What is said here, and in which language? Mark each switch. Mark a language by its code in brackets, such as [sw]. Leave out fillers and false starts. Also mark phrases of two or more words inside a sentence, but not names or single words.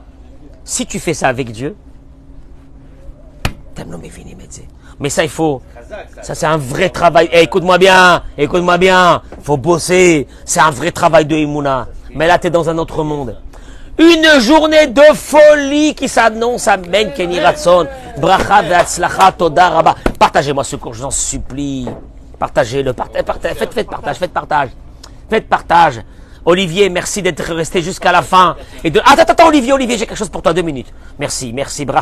[fr] Si tu fais ça avec Dieu, mais ça il faut, ça c'est un vrai travail. Écoute-moi bien, faut bosser, c'est un vrai travail de Emouna. Mais là t'es dans un autre monde. Une journée de folie qui s'annonce. [he] אמן כן יהי רצון. ברכה והצלחה תודה רבה. [fr] Partagez-moi ce cours, je vous en supplie. Partagez-le, faites partage. Olivier, merci d'être resté jusqu'à la fin. Attends, Olivier, j'ai quelque chose pour toi, 2 minutes. Merci, bracha.